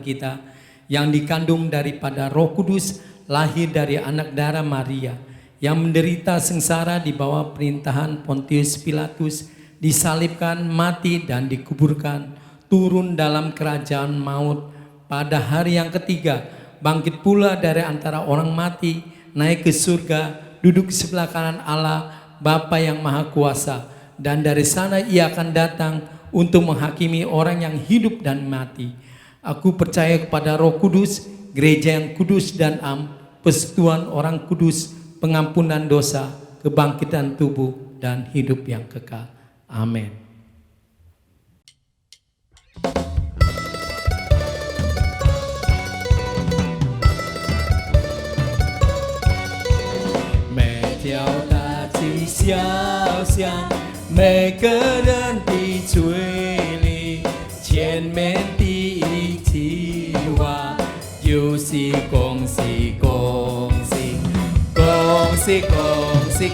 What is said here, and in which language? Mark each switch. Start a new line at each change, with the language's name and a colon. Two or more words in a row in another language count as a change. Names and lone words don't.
Indonesian: kita, yang dikandung daripada Roh Kudus, lahir dari anak darah Maria, yang menderita sengsara di bawah perintahan Pontius Pilatus, disalibkan, mati dan dikuburkan, turun dalam kerajaan maut, pada hari yang ketiga bangkit pula dari antara orang mati, naik ke surga, duduk di sebelah kanan Allah Bapa yang Maha Kuasa, dan dari sana ia akan datang untuk menghakimi orang yang hidup dan mati. Aku percaya kepada Roh Kudus, gereja yang kudus dan am, persekutuan orang kudus, pengampunan dosa, kebangkitan tubuh dan hidup yang kekal. Amin.
Chinese: 每个人的嘴里前面第一句话就是恭喜恭喜恭喜恭喜